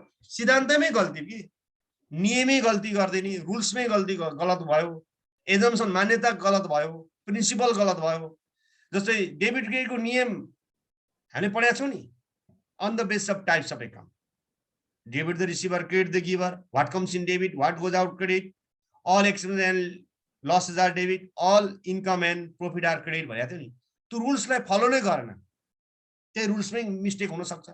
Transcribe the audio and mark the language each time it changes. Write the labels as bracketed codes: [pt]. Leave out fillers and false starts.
[ne] सिद्धान्तमै गल्ती कि नियमै गल्ती गरिदिने, रुल्समै गल्ती गलत भयो, एजम्सन मान्यता गलत भयो, प्रिन्सिपल गलत भयो। जस्तै डेबिट क्रेडिटको नियम हामीले पढेका छौँ नि, [en] on the basis of types of account. Debit the receiver, credit the giver, what comes in debit, what goes out credit, all expenses and losses are debit, all income and profit are credit [ne] भनेको थियो नि। त्यो रुल्सलाई follow नै गरेन, त्यही रुल्समै mistake हुन सक्छ।